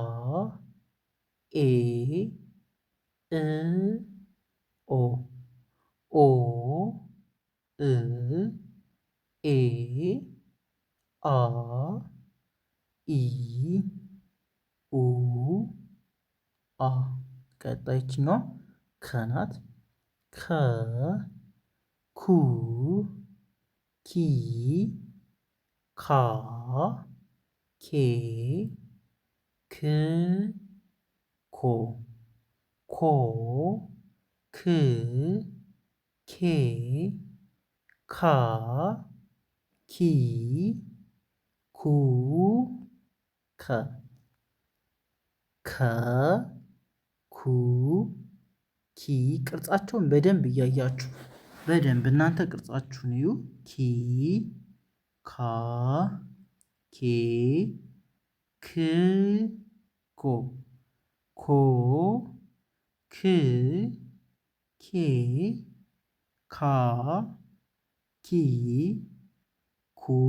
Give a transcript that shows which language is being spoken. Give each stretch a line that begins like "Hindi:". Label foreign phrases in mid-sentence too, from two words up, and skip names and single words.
Amharic: ኤ እ ኦ ኦ እ ኤ አ ኢ ኡ አ ቀጣይችኛዋ ከናት ከ ኩ ኪ ካ ኬ ክ ኮ ኮ ክ ኬ ካ ኪ ኩ ከ ከ ኩ ኪ ቅርጻቸውን በደንብ እያያችሁ በደንብ እናንተ ቅርጻችሁን እዩ። ኪ ካ ኬ ክ ኮ ኮ ክ ኬ ካ ኪ ኩ